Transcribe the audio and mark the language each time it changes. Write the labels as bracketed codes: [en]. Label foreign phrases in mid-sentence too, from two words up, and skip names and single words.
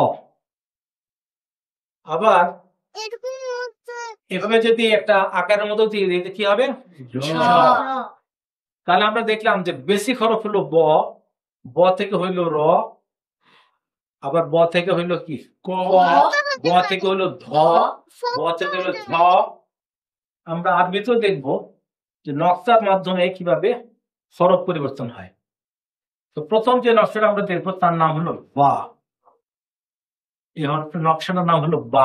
[bn] আবার এভাবে যদি একটা আকারের মতো দিয়ে দিই, কি হবে? তাহলে আমরা দেখলাম যে বেসিক হরফ হলো ব। ব থেকে হইল র। আবার ব থেকে হইল কি? ক। ব থেকে হইল ধ। ব থেকে হইল ঝ। আমরা আরবিতেও দেখব যে নকশার মাধ্যমে কিভাবে হরফ পরিবর্তন হয়। তো প্রথম যে নকশাটা আমরা দেখবো তার নাম হলো বা। এই হরফের নকশাটার নাম হলো বা।